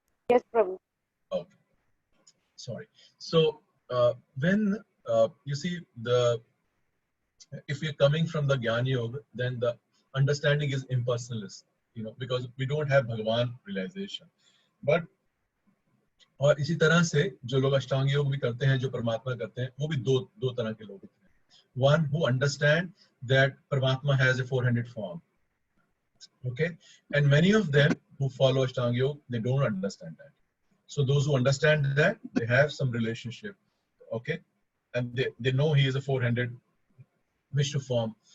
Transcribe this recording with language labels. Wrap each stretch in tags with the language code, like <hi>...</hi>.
<en>Yes, Prabhu. Okay. Sorry. So, when you see if we are coming from the Jnana Yoga, then the understanding is impersonalist, because we don't have Bhagavan realization.</en> <hi>But और इसी तरह से जो लोग अष्टांग योग भी करते हैं, जो परमात्मा करते हैं, वो भी दो तरह के लोग हैं.</hi> <en>One who understand that Paramatma has a four-handed form. Okay, and many of them who follow Ashtanga Yoga, they don't understand that. So those who understand that, they have some relationship. Okay, and they know he is a four-handed Vishnu form.</en>